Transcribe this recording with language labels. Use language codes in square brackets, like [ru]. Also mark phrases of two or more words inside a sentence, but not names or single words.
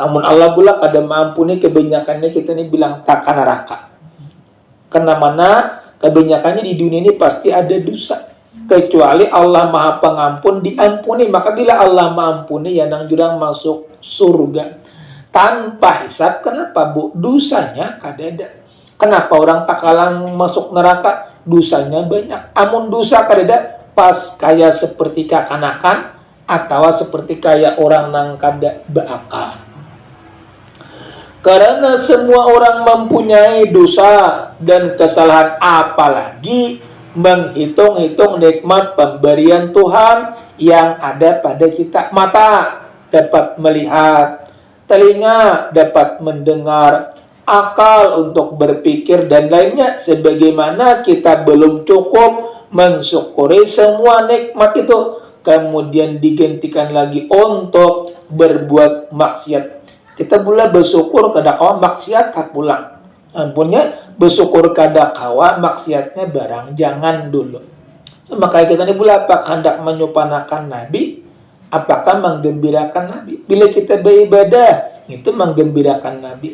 [bjn] Amun Allah pula kada maampuni kebanyakannya kita ini bilang takkan neraka. Karena mana kebanyakannya di dunia ini pasti ada dosa. Kecuali Allah Maha Pengampun diampuni. Maka bila Allah mengampuni ya nang jurang masuk surga tanpa hisab. Kenapa bu? Dosanya kada ada. Kenapa orang takalang masuk neraka? Dosanya banyak. Amun dosa kada ada pas kayak seperti kekanakan atau seperti kayak orang nang kada beakal. [id] Karena semua orang mempunyai dosa dan kesalahan, apalagi menghitung-hitung nikmat pemberian Tuhan yang ada pada kita. Mata dapat melihat, telinga dapat mendengar, akal untuk berpikir dan lainnya. Sebagaimana kita belum cukup mensyukuri semua nikmat itu, kemudian digantikan lagi untuk berbuat maksiat. [bjn] Kita pula bersyukur kada kawa maksiat tak pulang. Ampunnya bersyukur kada kawa maksiatnya barang jangan dulu. So, maka kita ini pula apakah hendak menyupanakan Nabi, apakah menggembirakan Nabi. [id] Bila kita beribadah itu menggembirakan Nabi.